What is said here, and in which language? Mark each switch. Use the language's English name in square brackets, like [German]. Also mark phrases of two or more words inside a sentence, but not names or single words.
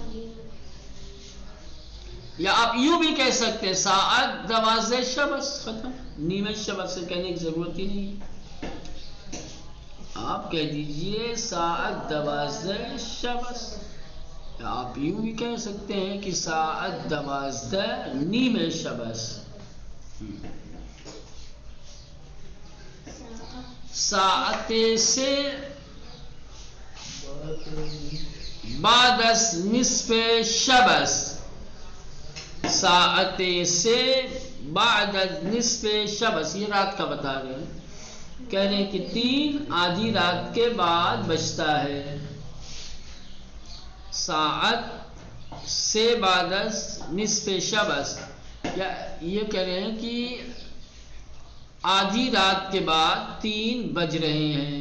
[Urdu] یا آپ یوں بھی کہہ سکتے ہیں [Persian] ساعت 12 شبس، [Urdu] ختم. [Persian] نیم شبس [Urdu] سے کہنے کی ضرورت ہی نہیں ہے، آپ کہہ دیجئے [Persian] ساعت 12 شبس. [Urdu] آپ یوں بھی کہہ سکتے ہیں کہ [Persian] ساعت 12 نیم شبس. ساعت سے بعد از نصف شبس، ساعت سے بعد از نصف شبس، [Urdu] یہ رات کا بتا رہے ہیں. کہہ رہے ہیں کہ 3 آدھی رات کے بعد بجتا ہے. [Persian] ساعت سے بعد از نصف شبس، [Urdu] یا یہ کہہ رہے ہیں کہ آدھی رات کے بعد 3 بج رہے ہیں.